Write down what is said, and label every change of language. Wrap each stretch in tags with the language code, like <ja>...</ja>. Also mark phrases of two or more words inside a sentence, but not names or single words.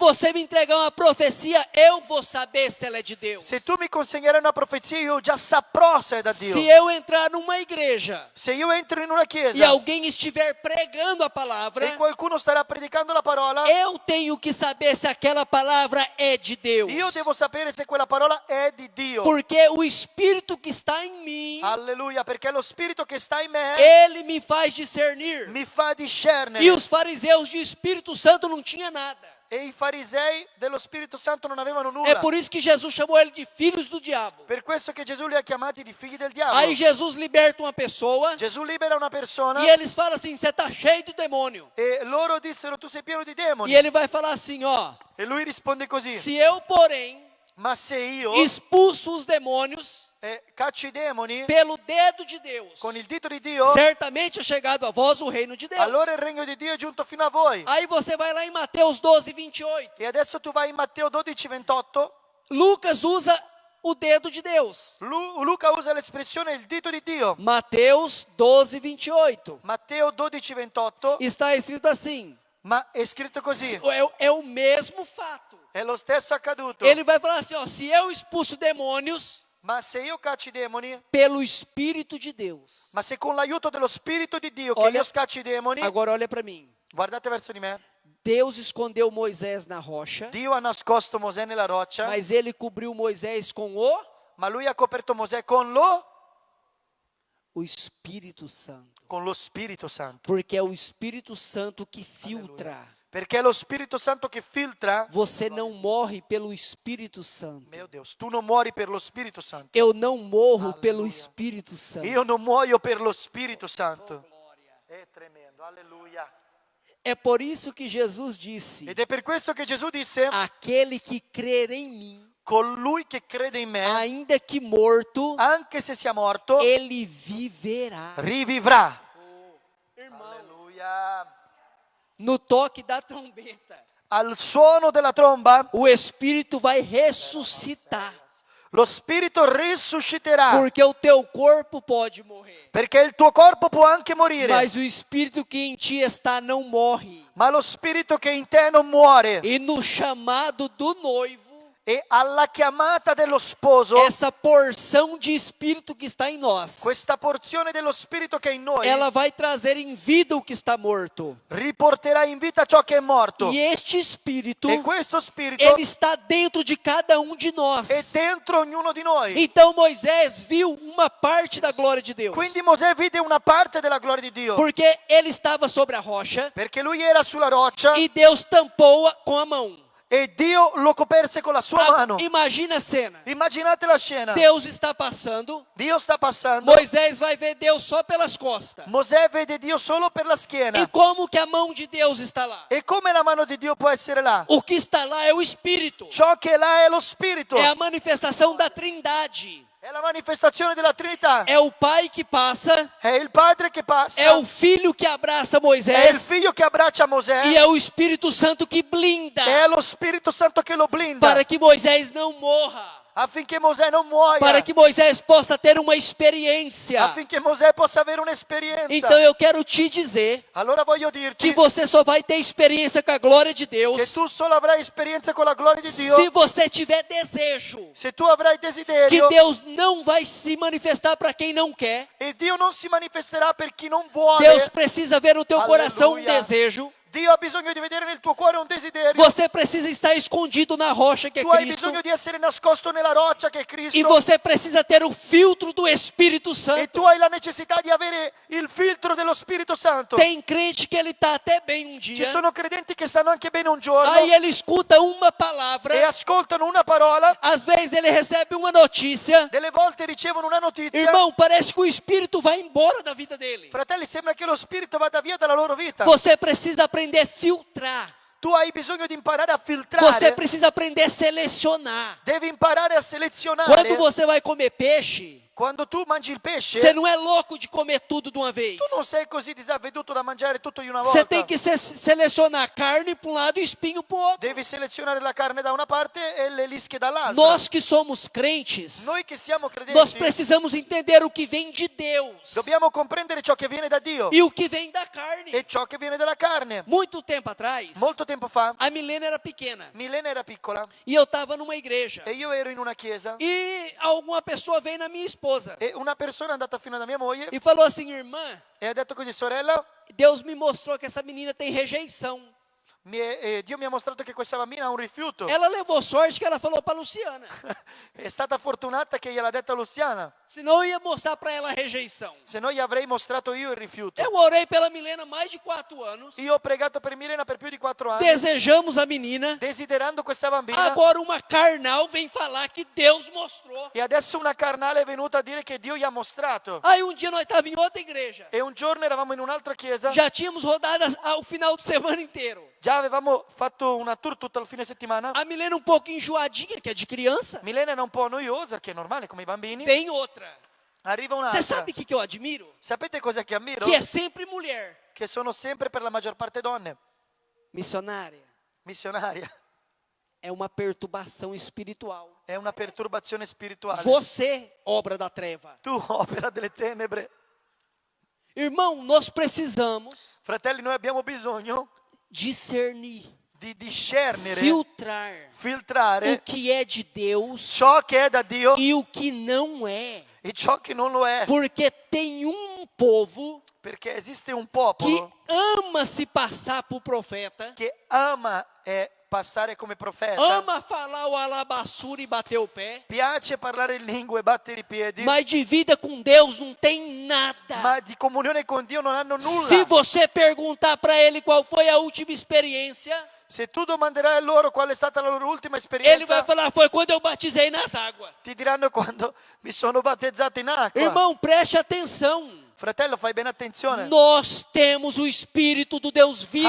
<pt>Se você me entregar uma profecia, eu vou saber se ela é de Deus.</pt> <it>Se tu mi consegnerai una profezia, io già saprò se è da Dio.</it> <pt>Se eu entrar numa igreja</pt> <it>Se io entro in una</it> <pt>e</pt> <it>chiesa</it> <pt>alguém estiver pregando a palavra,</pt> <it>e qualcuno starà predicando la parola,</it> <pt>eu tenho que saber se aquela palavra é de Deus.</pt> <it>io devo sapere se quella parola è di Dio.</it> <pt>Porque o Espírito que está em mim,</pt> <it>Alleluia, perché lo spirito che sta in me</it> <pt>ele me faz discernir.</pt> <it>mi fa discernere.</it> <pt>E os fariseus de Espírito Santo não tinha nada.</pt> <it>E i farisei dello Spirito Santo non avevano</it> <pt>É</pt> <it>nulla.</it> <pt>por isso que Jesus chamou ele de filhos do diabo.</pt> <it>Per questo che Gesù li ha chiamati di figli del diavolo.</it> <pt>Aí Jesus liberta uma pessoa</pt> <it>Gesù libera una persona</it> <pt>e eles falam assim: você está cheio do demônio.</pt> <it>e loro dissero tu sei pieno di demoni.</it> <pt>E ele vai falar assim: ó,</pt> <it>E lui risponde così:</it> <pt>se eu, porém,</pt> <it>ma se io</it> <pt>expulso os demônios</pt> <it>caccio i demoni</it> <pt>pelo dedo de Deus,</pt> <it>con il dito di Dio,</it> <pt>certamente é chegado a vós o reino de Deus.</pt> <it>allora il regno di Dio è giunto fino a voi.</it> <pt>Aí você vai lá em Mateus 12, 28.</pt> <it>E adesso tu vai in Matteo 12, 28.</it> <pt>Lucas usa o dedo de Deus.</pt> <it>Luca usa l'espressione il dito di Dio.</it> <pt>Mateus 12, 28.</pt> <it>Matteo 12, 28.</it> <pt>Está escrito assim.</pt> <it>Ma è scritto così.</it> <pt>É o mesmo fato.</pt> <it>È lo stesso accaduto.</it> <pt>Ele vai falar assim, ó, se eu expulso demônios</pt> <it>Ma se io caccio i demoni,</it> <pt>pelo Espírito de Deus.</pt> <it>ma se con l'aiuto dello Spirito di Dio che</it> <pt>Olha-</pt> <it>io scaccio i demoni,</it> <pt>Agora olha para mim.</pt> <it>guardate verso di me,</it> <pt>Deus escondeu Moisés na rocha,</pt> <it>Dio ha nascosto Mosè nella roccia,</it> <pt>mas ele cobriu Moisés com</pt> <it>ma lui ha coperto Mosè con</it> <pt>o Espírito Santo.</pt> <it>lo Spirito Santo.</it> <pt>Porque é o Espírito Santo que filtra.</pt> <it>Perché è lo Spirito Santo che filtra.</it> <pt>Você não morre pelo Espírito Santo.</pt> <it>Mio Deus, tu non muori per lo Spirito Santo.</it> <pt>Eu não morro pelo Espírito Santo.</pt> <it>Io non muoio per lo Spirito Santo. È tremendo, alleluia.</it> <pt>É por isso que Jesus disse:</pt> <it>Ed è per questo che Gesù disse,</it> <pt>aquele que crer em mim,</pt> <it>colui che crede in me,</it> <pt>ainda que morto,</pt> <it>anche se sia morto,</it> <pt>ele viverá.</pt> <it>rivivrà.</it> <pt>Irmão,</pt> <it>Alleluia.</it> <pt>no toque da trombeta,</pt> <it>Al suono della tromba,</it> <pt>o Espírito vai ressuscitar.</pt> <it>lo Spirito risusciterà.</it> <pt>Porque o teu corpo pode morrer,</pt> <it>Perché il tuo corpo può anche morire,</it> <pt>mas o Espírito que em ti está não morre.</pt> <it>ma lo Spirito che in te non muore.</it> <pt>E no chamado do noivo,</pt> <it>E alla chiamata dello sposo,</it> <pt>essa porção de Espírito que está em nós,</pt> <it>questa porzione dello Spirito che è in noi</it> <pt>ela vai trazer em vida o que está morto.</pt> <it>riporterà in vita ciò che è morto.</it> <pt>E este Espírito,</pt> <it>E questo Spirito</it> <pt>ele está dentro de cada um de nós.</pt> <it>è dentro ognuno di noi.</it> <pt>Então Moisés viu uma parte da glória de Deus,</pt> <it>Quindi Mosè vide una parte della gloria di Dio,</it> <pt>porque ele estava sobre a rocha</pt> <it>perché lui era sulla roccia</it> <pt>e Deus tampou-a com a mão.</pt> <it>e Dio lo coperse con la sua mano.</it> <pt>Imagina a cena.</pt> <it>Immaginate la scena.</it> <pt>Deus está passando,</pt> <it>Dio sta passando,</it> <pt>Moisés vai ver Deus só pelas costas.</pt> <it>Mosè vede Dio solo per la schiena.</it> <pt>E como que a mão de Deus está lá?</pt> <it>E come la mano di Dio può essere là?</it> <pt>O que está lá é o Espírito.</pt> <it>Ciò che è là è lo Spirito,</it> <pt>É a manifestação da Trindade.</pt> <it>è la manifestazione della Trinità.</it> <pt>É o Pai que passa,</pt> <it>È il Padre che passa,</it> <pt>é o Filho que abraça</pt> <it>è il</it> <pt>Moisés</pt> <it>Figlio che abbraccia Mosè,</it> <pt>e é o Espírito Santo que blinda</pt> <it>è lo Spirito Santo che lo blinda</it> <pt>para que Moisés não morra,</pt> <it>affinché Mosè non muoia,</it> <pt>para que Moisés possa ter uma experiência.</pt> <it>affinché Mosè possa avere un'esperienza.</it> <pt>Então eu quero te dizer</pt> <it>Allora voglio dirti</it> <pt>que você só vai ter experiência com a glória de</pt> <it>che</it> <pt>Deus</pt> <it>tu solo avrai esperienza con la gloria di Dio</it> <pt>se você tiver desejo.</pt> <it>se tu avrai</it> <pt>Que</pt> <it>desiderio,</it> <pt>Deus não vai se manifestar para quem não quer.</pt> <it>e Dio non si manifesterà per chi non vuole.</it> <pt>Deus precisa ver no teu coração um Aleluia. desejo.</pt> <it>Dio ha bisogno di vedere nel tuo cuore un desiderio.</it> <pt>Você precisa estar escondido na rocha que é</pt> <it>Tu hai</it> <pt>Cristo.</pt> <it>bisogno di essere nascosto nella roccia che è Cristo.</it> <pt>E você precisa ter o filtro do Espírito</pt> <it>E</it> <pt>Santo.</pt> <it>tu hai la necessità di avere il filtro dello Spirito Santo.</it> <pt>Tem crente que ele está até bem um</pt> <it>Ci</it> <pt>dia.</pt> <it>sono credenti che stanno anche bene un giorno</it> <pt>Aí ele escuta uma</pt> <it>e</it> <pt>palavra.</pt> <it>ascoltano una parola,</it> <pt>Às vezes ele recebe uma notícia.</pt> <it>delle volte ricevono una notizia.</it> <pt>Irmão, parece que o Espírito vai embora da vida dele.</pt> <it>Fratelli, sembra che lo Spirito vada via dalla loro vita.</it> <pt>Você precisa aprender a filtrar.</pt> <it>Tu hai bisogno di imparare a</it> <pt>Você</pt> <it>filtrare.</it> <pt>precisa aprender a selecionar.</pt> <it>Devi imparare a selezionare.</it> <pt>Quando você vai comer peixe,</pt> <it>Quando tu mangi il pesce,</it> <pt>Você não é louco de comer tudo de uma vez.</pt> <it>tu non sei così disavveduto da mangiare tutto in una</it> <pt>Você</pt> <it>volta.</it> <pt>tem que selecionar carne para um lado e espinho para o outro.</pt> <it>Devi selezionare la carne da una parte e le lische dall'altra.</it> <pt>Nós que somos crentes,</pt> <it>Noi che siamo</it> <pt>nós</pt> <it>credenti</it> <pt>precisamos entender o que vem de Deus</pt> <it>dobbiamo comprendere ciò che viene da Dio</it> <pt>e o que vem da carne.</pt> <it>e ciò che viene dalla carne.</it> <pt>Muito tempo atrás,</pt> <it>Molto tempo fa,</it> <pt>a Milena era pequena</pt> <it>Milena era piccola</it> <pt>e eu estava numa igreja.</pt> <it>e io ero in una chiesa</it> <pt>E alguma pessoa veio na minha esposa</pt> <it>e una persona è andata fino da mia moglie</it> <pt>e falou assim: irmã,</pt> <it>e ha detto così: sorella,</it> <pt>Deus me mostrou que essa menina tem rejeição.</pt> <it>Dio mi ha mostrato che questa bambina ha un rifiuto.</it> <pt>Ela levou sorte que ela falou para Luciana.</pt> <it>È stata fortunata che gliel'ha detta Luciana,</it> <pt>Senão eu ia mostrar para ela a rejeição.</pt> <it>se no gli avrei mostrato io il rifiuto.</it> <pt>Eu orei pela Milena mais de 4 anos.</pt> <it>Io ho pregato per Milena per più di 4 anni,</it> <pt>Desejamos a menina.</pt> <it>desiderando questa bambina,</it> <pt>Agora uma carnal vem falar que Deus mostrou.</pt> <it>e adesso una carnale è venuta a dire che Dio gli ha mostrato.</it> <pt>Aí um dia nós estávamos em outra igreja.</pt> <it>E un giorno eravamo in un'altra chiesa,</it> <pt>Já tínhamos rodado o final de semana inteiro.</pt> <it>già avevamo fatto una tour tutto il fine settimana.</it> <pt>A Milena um pouco enjoadinha, que é de criança.</pt> <it>Milena era un po' noiosa, che è normale come i bambini.</it> <pt>Vem outra.</pt> <it>Arriva</it> <pt>Você</pt> <it>un'altra.</it> <pt>sabe o que eu admiro?</pt> <it>Sapete cosa che ammiro?</it> <pt>Que é sempre mulher.</pt> <it>Che sono sempre per la maggior parte donne.</it> <pt>Missionária.</pt> <it>Missionaria.</it> <pt>É uma perturbação espiritual.</pt> <it>È una perturbazione spirituale.</it> <pt>Você, obra da treva.</pt> <it>Tu, opera delle tenebre.</it> <pt>Irmão, nós precisamos</pt> <it>Fratelli, noi abbiamo bisogno</it> <pt>discernir,</pt> <it>di discernere,</it> <pt>filtrar o</pt> <it>filtrare</it> <pt>que é de Deus</pt> <it>ciò che è da Dio</it> <pt>e o que não é.</pt> <it>e ciò che non lo è.</it> <pt>Porque tem um povo</pt> <it>Perché esiste un</it> <pt>que</pt> <it>popolo</it> <pt>ama se passar por profeta,</pt> <it>che ama passare come profeta,</it> <pt>ama falar o alabaçura e bater o pé,</pt> <it>piace parlare in lingue e battere i piedi,</it> <pt>mas de vida com Deus não tem nada.</pt> <it>ma di comunione con Dio non hanno nulla.</it> <pt>Se você perguntar para ele qual foi a última experiência,</pt> <it>Se tu domanderai a loro qual è stata la loro ultima</it> <pt>ele</pt> <it>esperienza,</it> <pt>vai falar: foi quando eu batizei nas águas.</pt> <it>ti diranno quando mi sono battezzato in acqua.</it> <pt>Irmão, preste atenção.</pt> <it>Fratello, fai bene attenzione.</it> <pt>Nós temos o Espírito do Deus vivo.</pt>